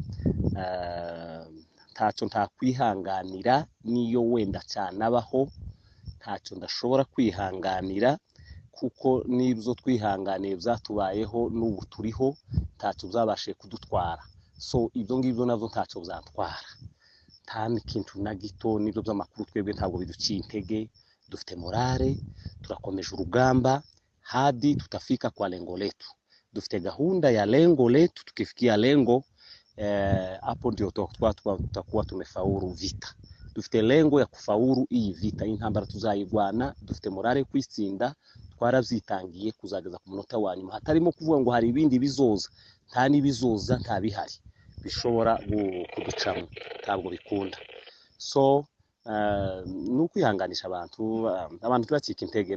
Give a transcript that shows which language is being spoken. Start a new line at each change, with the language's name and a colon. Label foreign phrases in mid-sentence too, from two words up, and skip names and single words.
Kinyarwanda: Ntacyo ntakwihanganira, niyo wenda cyanabaho ntacyo ndashobora kwihanganira, kuko n'ibyo twihanganiye byatubayeho n'ubu turiho, ntacyo byabashije kudutwara. So ibyo ngibyo nabyo ntacyo byatwara, nta n'ikintu na gito. N'ibyo by'amakuru twebwe ntabwo biduciye intege, dufite morale, turakomeje urugamba
Swahili: hadi tutafika kwa lengo letu.
Kinyarwanda: Dufite gahunda ya
Swahili: lengo letu, tukifikia lengo hapo ndio tutakuwa tumefaulu vita.
Kinyarwanda: Dufite
Swahili: lengo ya kufaulu
Kinyarwanda: iyi vita, intambara tuzayigwana, dufite morale kwitsinda, twaravyitangiye kuzageza ku munota wa nyuma. Hatarimo kuvuga ngo hari ibindi bizoza, nta nibizoza, nta bihari bishobora kuducamo, ntabwo bikunda. So n'ukwihanganisha abantu tubacika intege.